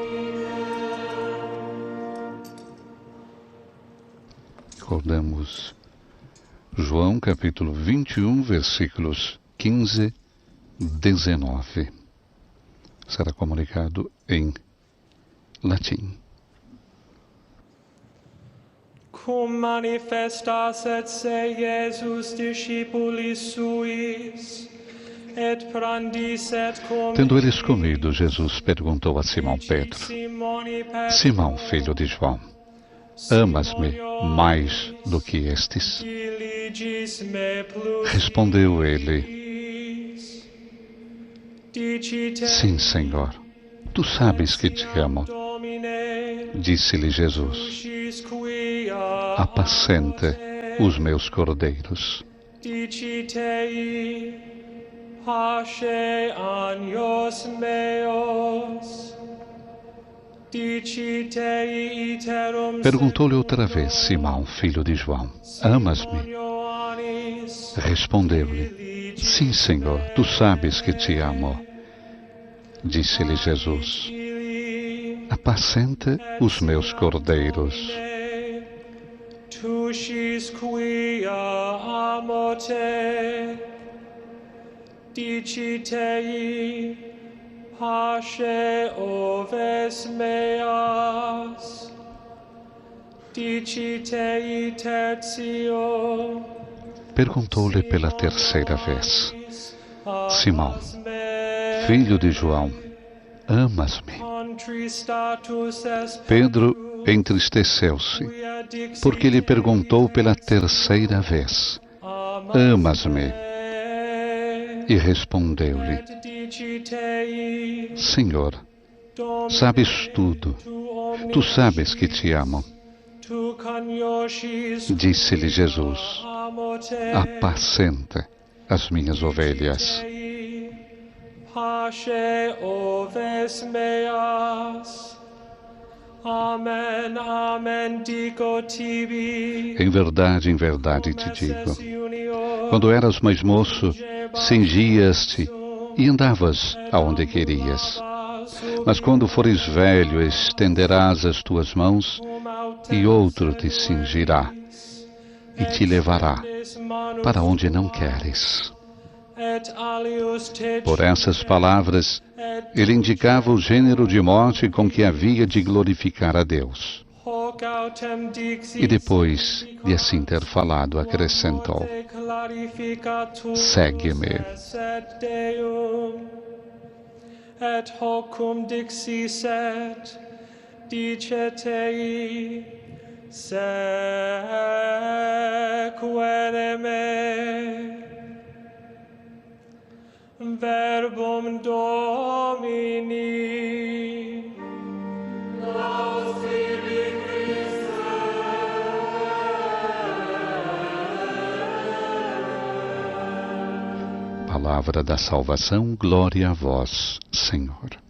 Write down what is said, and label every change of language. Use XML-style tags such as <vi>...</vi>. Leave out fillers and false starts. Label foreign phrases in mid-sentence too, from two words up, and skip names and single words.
<pt>Recordamos João capítulo 21, versículos 15 e 19. Será comunicado em latim.</pt> <la>Cum manifestasset se Iesus discipulis suis, et prandisset cum...</la> <pt>Tendo eles comido, Jesus perguntou a Simão Pedro: Simão, filho de João, amas-me mais do que estes? Respondeu ele: Sim, Senhor, tu sabes que te amo. Disse-lhe Jesus: Apacenta os meus cordeiros.</pt> <la>Pasce agnos meos. Dicite iterum.</la> <pt>Perguntou-lhe outra vez Simão, filho de João: Amas-me? Respondeu-lhe: Sim, Senhor, tu sabes que te amo. Disse-lhe Jesus: Apacenta os meus cordeiros.</pt> <la>Tu scis quia amo te. Dicite pasce oves meas. Dicite tertio.</la> <pt>Perguntou-lhe pela terceira vez: Simão, filho de João, amas-me? Pedro entristeceu-se, porque lhe perguntou pela terceira vez: Amas-me? E respondeu-lhe: Senhor, sabes tudo, tu sabes que te amo. Disse-lhe Jesus: Apacenta as minhas ovelhas.</pt> <la>Pasce oves meas. Amen, amen, digo tibi.</la> <pt>Em verdade te digo, quando eras mais moço, cingias-te e andavas aonde querias. Mas quando fores velho, estenderás as tuas mãos e outro te cingirá e te levará para onde não queres. Por essas palavras, ele indicava o gênero de morte com que havia de glorificar a Deus. E depois de assim ter falado, acrescentou: Segue-me.</pt> <la>Et hocum dixisset, dicetei, sequere me. Verbum Domini. Laus tibi, Christe.</la> <pt>Palavra da salvação, glória a vós, Senhor.</pt>